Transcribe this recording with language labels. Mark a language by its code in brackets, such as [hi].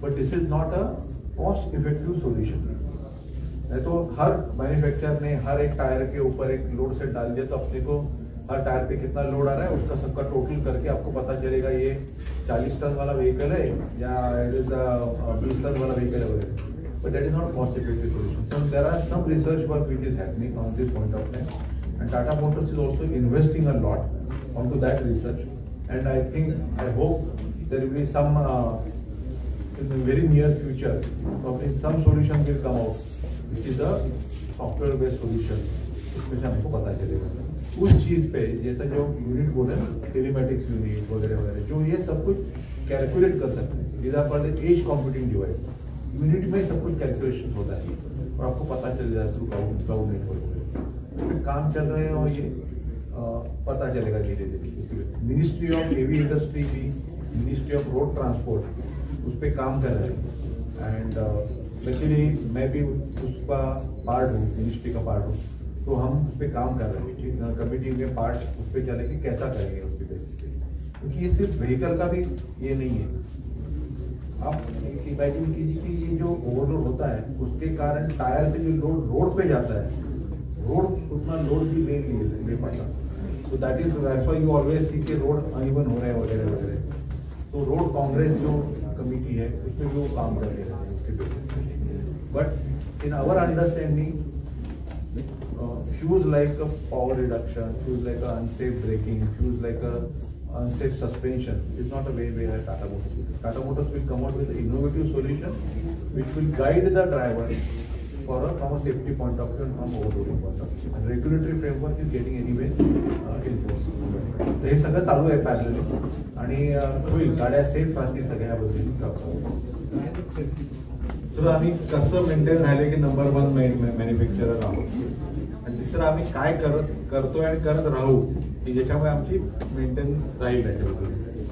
[en] But this is not a cost effective solution. [hi] तो हर manufacturer ने हर एक टायर के ऊपर एक लोड सेट डाल दिया तो अपने को हर टायर पे कितना लोड आ रहा है उसका सबका टोटल करके आपको पता चलेगा ये 40 टन वाला व्हीकल है या 20 टन वाला व्हीकल है वगैरह। [en] But that is not cost effective solution. So there are some research work which is happening on this point of time, and Tata Motors is also investing a lot onto that research. And I think, I hope there will be some in the very near future, probably some solution will come out, which is the [hi] software based solution उसमें से हमको पता चलेगा। उस चीज़ पे जैसा जो unit बोले ना, टेलीमेटिक्स यूनिट वगैरह वगैरह, जो ये सब कुछ कैलकुलेट कर सकते हैं। [en] These are called as computing device. [hi] Unit में सब कुछ कैलकुलेशन होता है और आपको पता चल जाए थ्रू क्लाउड नेटवर्क काम चल रहे हैं और ये पता चलेगा धीरे धीरे। मिनिस्ट्री ऑफ हेवी इंडस्ट्री भी, मिनिस्ट्री ऑफ रोड ट्रांसपोर्ट उस पर काम कर रहे हैं [en] and luckily [hi] मैं भी उसका पार्ट हूँ, मिनिस्ट्री का पार्ट हूँ, तो हम उस पर काम कर रहे हैं। कमेटी में पार्ट उस पर चले कि कैसा करेंगे उसके बेसिस पे, क्योंकि ये सिर्फ व्हीकल का भी ये नहीं है। आप इमेजिन कीजिए कि ये जो ओवरलोड होता है उसके कारण टायर से जो लोड रोड पे जाता है, रोड उतना लोड भी ले पाता। तो [en] that is why you always see के road uneven [hi] हो रहे हैं वगैरह वगैरह। तो रोड कांग्रेस जो कमेटी है उसमें भी वो काम कर ले रहे हैं उसके बेसिस पे। [en] But in our understanding issues like a power reduction, issues like a unsafe braking, issues like a unsafe suspension is not a way where Tata Motors will. Tata Motors will come out with an innovative solution which will guide the driver from a safety point of view and from overloading point of view. And regulatory framework is getting anyway enforced. [mr] तर हे सगळं चालू आहे parallelly आणि होईल, गाड्या safe राहतील सगळ्या बद्दल। तर आम्ही कसं मेंटेन राहिले की नंबर 1 मॅन्युफॅक्चरर आहोत, आणि तिसरं आम्ही काय करतोय आणि करत राहू की ज्याच्यामुळे आमची मेंटेन राहील त्याच्याबद्दल।